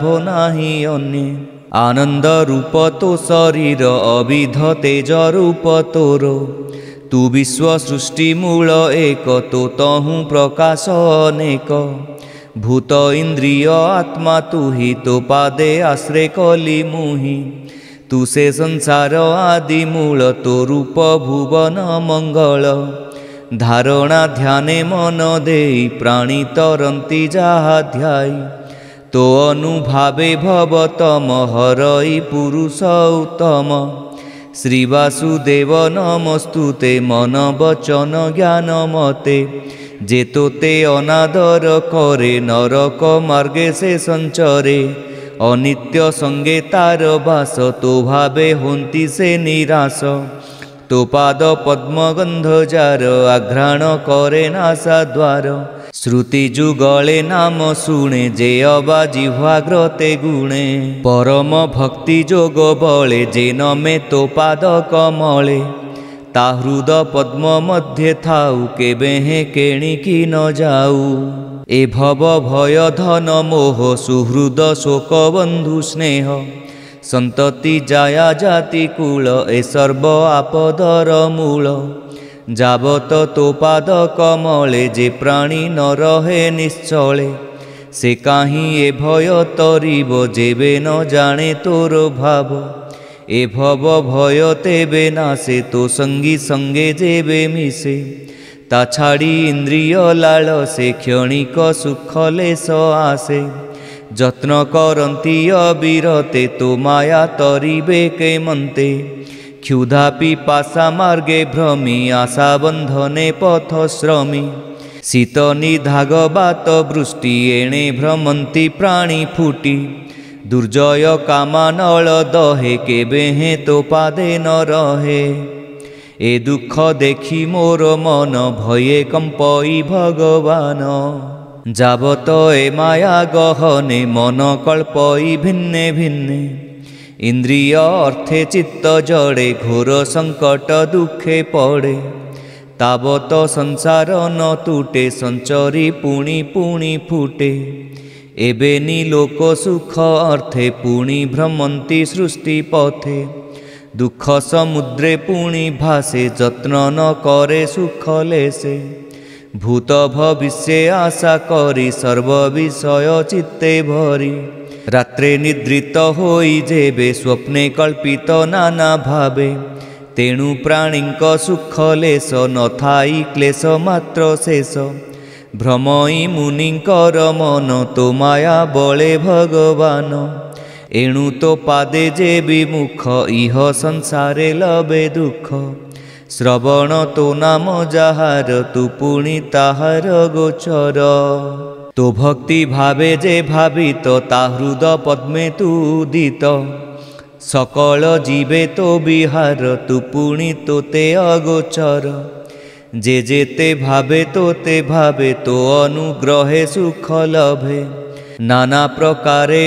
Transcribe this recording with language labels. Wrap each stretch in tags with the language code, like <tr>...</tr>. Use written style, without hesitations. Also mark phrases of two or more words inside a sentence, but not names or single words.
<or>ନାହି ଅନ୍ୟ ଆନନ୍ଦ ରୂପ ତୋ ଶରୀର ଅବିଧ ତେଜ ରୂପ ତୋର ତୁ ବିଶ୍ୱ ସୃଷ୍ଟି ମୂଳ ଏକ ତୋ ତହୁ ପ୍ରକାଶ ଅନେକ ଭୂତ ଇନ୍ଦ୍ରିୟ ଆତ୍ମା ତୁ ହି ତୋ ପାଦେ ଆଶ୍ରୟ କଳି ମୁହି ତୁ ସେ ସଂସାର ଆଦି ମୂଳ ତୋ ରୂପ ଭୁବନ ମଙ୍ଗଳ ଧାରଣା ଧ୍ୟାନେ ମନ ଦେଇ ପ୍ରାଣୀ ତରନ୍ତି ଯହା ଧ୍ୟାଇ ତୋ ଅନୁଭାବେ ଭବତମ ହରଇ ପୁରୁଷ ଉତ୍ତମ ଶ୍ରୀ ବାସୁଦେବ ନମସ୍ତୁତେ ମନ ବଚନ ଜ୍ଞାନ ମତେ ଯେ ତୋତେ ଅନାଦର କରେ ନରକ ମାର୍ଗେ ସେ ସଞ୍ଚରେ ଅନିତ୍ୟ ସଙ୍ଗେ ତାର ବାସ ତୋ ଭାବେ ହୋନ୍ତି ସେ ନିରାଶ ତୋ ପାଦ ପଦ୍ମ ଗନ୍ଧ ଯାର ଆଘ୍ରାଣ କରେ ନାସା ଦ୍ୱାର ଶ୍ରୁତି ଯୁଗଳେ ନାମ ଶୁଣେ ଯେ ଅବା ଜିହ୍ୱାଗ୍ରତେ ଗୁଣେ ପରମ ଭକ୍ତି ଯୋଗ ବଳେ ଯେ ନମେ ତୋ ପାଦ କମଳେ ତା ହୃଦ ପଦ୍ମ ମଧ୍ୟ ଥାଉ କେବେ ହେ କେଣିକି ନ ଯାଉ ଏ ଭବ ଭୟ ଧନ ମୋହ ସୁହୃଦ ଶୋକ ବନ୍ଧୁ ସ୍ନେହ ସନ୍ତତି ଜାୟା ଜାତି କୁଳ ଏ ସର୍ବ ଆପଦର ମୂଳ ଯାବତ ତୋ ପାଦ କମଳେ ଯେ ପ୍ରାଣୀ ନ ରହେ ନିଶ୍ଚଳେ ସେ କାହିଁ ଏ ଭୟ ତରିବ ଯେବେ ନ ଜାଣେ ତୋର ଭାବ ଏ ଭବ ଭୟ ତେବେ ନାଶେ ତୋ ସଙ୍ଗୀ ସଙ୍ଗେ ଯେବେ ମିଶେ ତା ଛାଡ଼ି ଇନ୍ଦ୍ରିୟ ଲାଳସେ କ୍ଷଣିକ ସୁଖ ଲେଶ ଆଶେ ଯତ୍ନ କରନ୍ତି ଅବିରତେ ତୋ ମାୟା ତରିବେ କେ ମନ୍ତେ କ୍ଷୁଧା ପିପାସା ମାର୍ଗେ ଭ୍ରମି ଆଶା ବନ୍ଧନେ ପଥ ଶ୍ରମୀ ଶୀତ ନିଧାଗ ବାତ ବୃଷ୍ଟି ଏଣେ ଭ୍ରମନ୍ତି ପ୍ରାଣୀ ଫୁଟି ଦୁର୍ଜୟ କାମାନଳ ଦହେ କେବେ ହେ ତୋ ପାଦେ ନ ରହେ ଏ ଦୁଖ ଦେଖି ମୋର ମନ ଭୟେ କମ୍ପଇ ଭଗବାନ ଯାବତ ଏ ମାୟା ଗହନେ ମନ କଳ୍ପଇ ଭିନ୍ନେ ଭିନ୍ନେ ଇନ୍ଦ୍ରିୟ ଅର୍ଥେ ଚିତ୍ତ ଜଡ଼େ ଘୋର ସଙ୍କଟ ଦୁଖେ ପଡ଼େ ତାବତ ସଂସାର ନ ଟୁଟେ ସଞ୍ଚରି ପୁଣି ପୁଣି ଫୁଟେ ଏବେ ଲୋକ ସୁଖ ଅର୍ଥେ ପୁଣି ଭ୍ରମନ୍ତି ସୃଷ୍ଟି ପଥେ ଦୁଖ ସମୁଦ୍ରେ ପୁଣି ଭାସେ ଯତ୍ନ ନ କରେ ସୁଖ ଲେଶେ ଭୂତ ଭବିଷ୍ୟ ଆଶା କରି ସର୍ବ ବିଷୟ ଚିତ୍ତେ ଭରି ରାତ୍ରେ ନିଦ୍ରିତ ହୋଇ ଯେବେ ସ୍ୱପ୍ନେ କଳ୍ପିତ ନାନା ଭାବେ ତେଣୁ ପ୍ରାଣୀକ ସୁଖ ଲେଶ ନ ଥାଇ କ୍ଳେଶ ମାତ୍ର ଶେଷ ଭ୍ରମଇ ମୁନିକର ମନ ତୋ ମାୟା ବଳେ ଭଗବାନ ଏଣୁ ତୋ ପାଦେ ଯେ ବିମୁଖ ଇହ ସଂସାରେ ଲବେ ଦୁଖ ଶ୍ରବଣ ତୋ ନାମ ଯହାର ତୁ ପୁଣି ତାହାର ଗୋଚର ତୋ ଭକ୍ତି ଭାବେ ଯେ ଭାବିତ ତା ହୃଦ ପଦ୍ମେ ତୁ ଉଦିତ ସକଳ ଜୀବେ ତୋ ବିହାର ତୁ ପୁଣି ତୋତେ ଅଗୋଚର ଯେ ଯେତେ ଭାବେ ତୋ ଅନୁଗ୍ରହେ ସୁଖ ଲଭେ ନାନା ପ୍ରକାରେ</or>